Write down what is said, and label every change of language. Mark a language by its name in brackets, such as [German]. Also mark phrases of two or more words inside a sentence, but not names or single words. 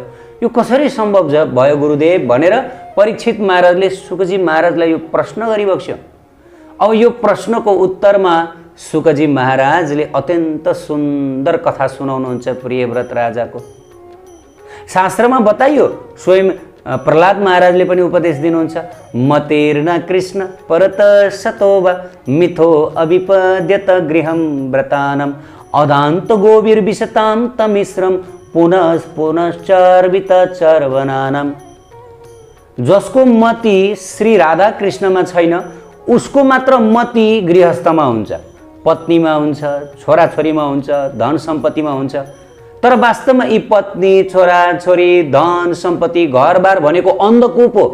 [Nepali] यो कसरी सम्भव भयो गुरुदेव भनेर परीक्षित महाराजले शुकजी महाराजलाई यो प्रश्न गरिबक्स्यो। अब यो प्रश्नको उत्तरमा शुकजी महाराजले अत्यन्त सुन्दर कथा सुनाउनुहुन्छ प्रियव्रत राजाको। शास्त्रमा बताइयो, स्वयं प्रहलाद महाराजले पनि उपदेश दिनुहुन्छ, [Sanskrit] मतेर्न कृष्ण परत सतोवा मिथो अभिपद्यत गृहं व्रतानम अदान्त गोवीर विशताम तमिश्रम पुनः पुनश्चर्वित चर्वनानम। [Nepali] जसको मति श्री राधा कृष्णमा छैन उसको मात्र मति गृहस्थमा हुन्छ, पत्नीमा हुन्छ, छोराछोरीमा हुन्छ, धन सम्पत्तिमा हुन्छ। तर वास्तवमा यी पत्नी छोराछोरी धन सम्पत्ति घरबार भनेको अन्धकूप हो।